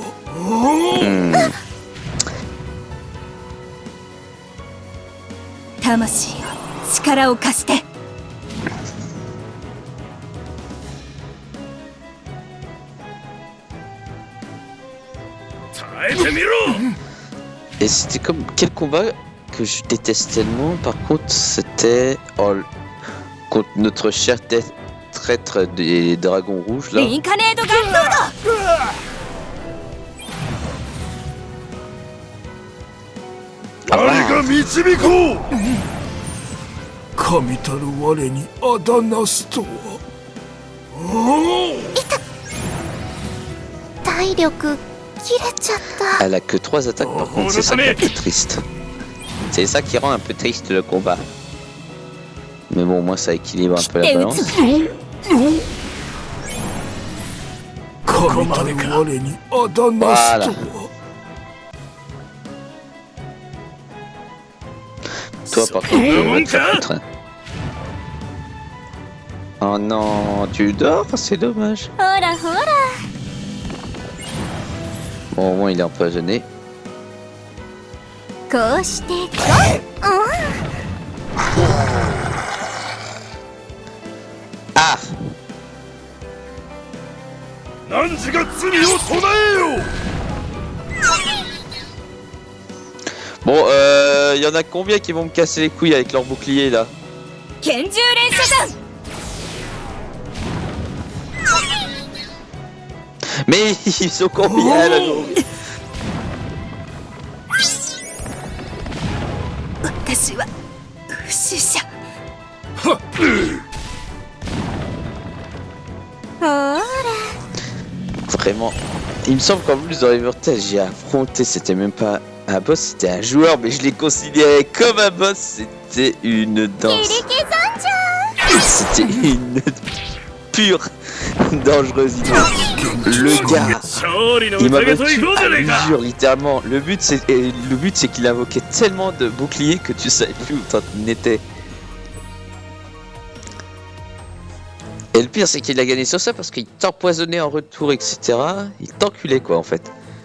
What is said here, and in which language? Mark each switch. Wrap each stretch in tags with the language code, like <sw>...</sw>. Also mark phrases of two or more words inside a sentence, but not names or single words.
<ja>魂よ、力を貸して。耐えてみろ</ja> <fr>Et c'était comme quel combat que je déteste tellement. Par contre, c'était contre notre cher traître des dragons rouges là.</fr> <ja>リンカネードガンソード。我が導こう神たる我にあだなすとは体力切れちゃった。</ja> <fr>Elle a que 3 attaques par contre, c'est ça qui est un peu triste. C'est ça qui rend un peu triste le combat. Mais bon, moi ça équilibre un peu la balance.</fr> <ja>神たる我にあだなすとは</ja> <fr>Toi par contre, tu vas te faire foutre, hein. Oh non, tu dors, c'est dommage.</fr> <ja>ほらほら。</ja> <fr>Bon, au moins il est empoisonné.</fr> <ja>こうして。 Ah! 汝が罪を唱えよ</ja> <fr>Bon, y en a combien qui vont me casser les couilles avec leur bouclier là?</fr> <ja>拳銃連射弾。</ja> <fr>Mais ils sont combien là donc?</fr> <ja>私は不死者。ほら。</ja> <fr>Vraiment. Il me semble qu'en plus dans Evertale, j'ai affronté, c'était même pas un boss, c'était un joueur, mais je l'ai considéré comme un boss, c'était une danse. C'était une pure dangerosité. Le gars,</fr> <ja>勝利の</ja> <fr>il m'a</fr> <ja>宴と</ja> <fr>battu</fr> <ja>行こうじゃ</ja> <fr>à</fr> <ja>ねえか</ja> <fr>l'usure, littéralement. Le but c'est qu'il invoquait tellement de boucliers que tu savais plus où t'en étais. Et le pire c'est qu'il a gagné sur ça parce qu'il t'empoisonnait en retour, etc. Il t'enculait quoi en fait.</fr>